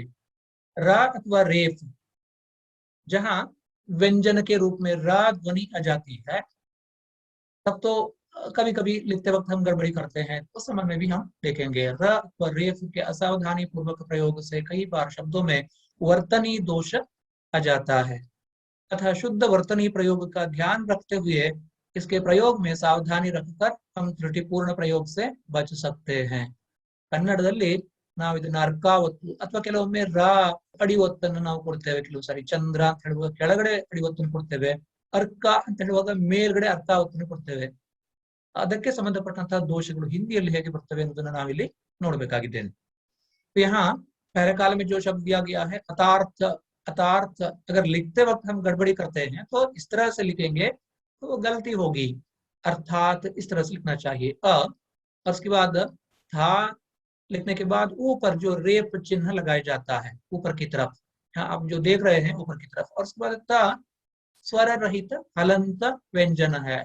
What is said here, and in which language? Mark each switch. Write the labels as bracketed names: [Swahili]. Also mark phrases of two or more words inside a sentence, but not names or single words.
[Hindi] रा अथवा रेफ, जहां व्यंजन के रूप में रा ध्वनि आ जाती है, तब तो कभी कभी लिखते वक्त हम गड़बड़ी करते हैं, उस समय में भी हम देखेंगे। र व रेफ के असावधानी पूर्वक प्रयोग से कई बार शब्दों में वर्तनी दोष आ जाता है, तथा शुद्ध वर्तनी प्रयोग का ध्यान रखते हुए इसके प्रयोग में सावधानी रखकर हम त्रुटिपूर्ण प्रयोग से बच सकते हैं। [Kannada] ಕನ್ನಡದಲ್ಲಿ ನಾವು ಇದನ್ನ ಅರ್ಕಾವತ್ತು ಅಥವಾ ಕೆಲವೊಮ್ಮೆ ರಾ ಅಡಿವತ್ತನ್ನು ನಾವು ಕೊಡ್ತೇವೆ. ಕೆಲವು ಸಾರಿ ಚಂದ್ರ ಅಂತ ಹೇಳುವಾಗ ಕೆಳಗಡೆ ಅಡಿವತ್ತನ್ನು ಕೊಡ್ತೇವೆ. ಅರ್ಕ ಅಂತ ಹೇಳುವಾಗ ಮೇಲ್ಗಡೆ ಅರ್ಕಾವತ್ತನ್ನು ಕೊಡ್ತೇವೆ. ಅದಕ್ಕೆ ಸಂಬಂಧಪಟ್ಟಂತಹ ದೋಷಗಳು ಹಿಂದಿಯಲ್ಲಿ ಹೇಗೆ ಬರ್ತವೆ ಅನ್ನೋದನ್ನ ನಾವಿಲ್ಲಿ ನೋಡಬೇಕಾಗಿದ್ದೇನೆ. [Hindi] यहाँ पहले काल में जो शब्द दिया गया है अतार्थ, अतार्थ अगर लिखते वक्त हम गड़बड़ी करते हैं तो इस तरह से लिखेंगे तो वो गलती होगी। अर्थात इस तरह से लिखना चाहिए अ, और उसके बाद था लिखने के बाद ऊपर जो रेप चिन्ह लगाया जाता है ऊपर की तरफ, यहाँ आप जो देख रहे हैं ऊपर की तरफ, और उसके बाद ता स्वर रहित हलंत व्यंजन है।